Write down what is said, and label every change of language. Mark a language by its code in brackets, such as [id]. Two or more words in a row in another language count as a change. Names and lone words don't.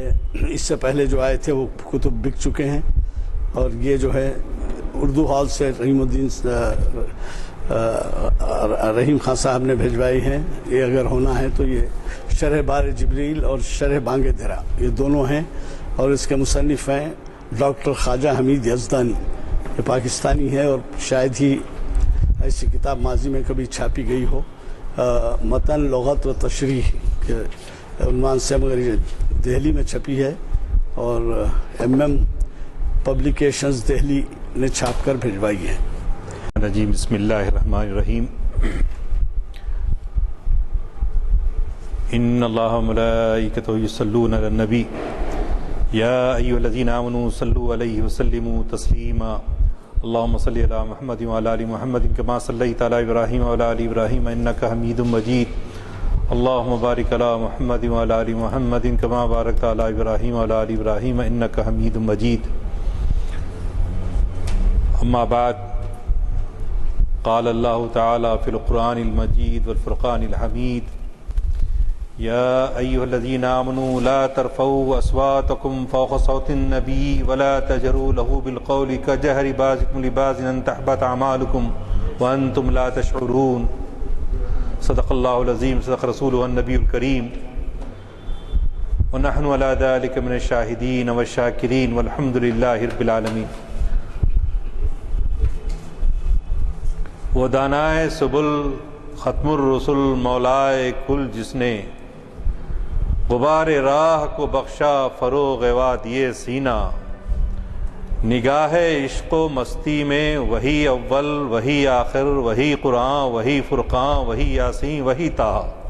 [ur] اس سے پہلے جو آئے تھے وہ کتب بک چکے ہیں، اور یہ جو ہے اردو ہال سے رحیم خان صاحب نے بھیجوائی ہیں. یہ اگر ہونا ہے تو یہ شرح بار جبریل اور شرح بانگ درا یہ دونوں ہیں، اور اس کے مصنف ہیں ڈاکٹر خواجہ حمید یزدانی. یہ پاکستانی ہے، اور شاید ہی ایسی کتاب ماضی میں کبھی چھاپی گئی ہو. متن لغت و تشریح کے عنوان سے، مگر یہ دہلی میں چھپی ہے، اور MM پبلیکیشنز دہلی نے چھاپ کر بھیجوائی ہے. [ar] بسم اللہ الرحمن الرحیم. ان اللہ ملائکتہ یصلون علی النبی یا ایھا الذین آمنوا صلوا علیہ وسلموا تسلیما. اللہم صلی علی محمد وعلی آل محمد کما صلیت علی ابراہیم وعلی آل ابراہیم انک حمید مجید. اللہم بارک علی محمد وعلی آل محمد کما بارکت علی ابراہیم وعلی آل ابراہیم انک حمید مجید. اما بعد، قال اللہ تعالی فی القرآن المجید والفرقان الحمید يا أيها الذين آمنوا لا ترفعوا أصواتكم فوق صوت النبي ولا تجهروا له بالقول كجهر بعضكم لبعض أن تحبط أعمالكم وأنتم لا تشعرون صدق الله العظيم صدق رسوله النبي الكريم ونحن على ذلك من الشاهدين والشاكرين والحمد لله رب العالمين. [ur] وہ دانائے سبل ختم الرسل مولائے کل جس نے غبار راہ کو بخشا فروغ وادی سینہ، نگاہ عشق و مستی میں وہی اول وہی آخر وہی قرآن وہی فرقان وہی یاسین وہی طٰہٰ.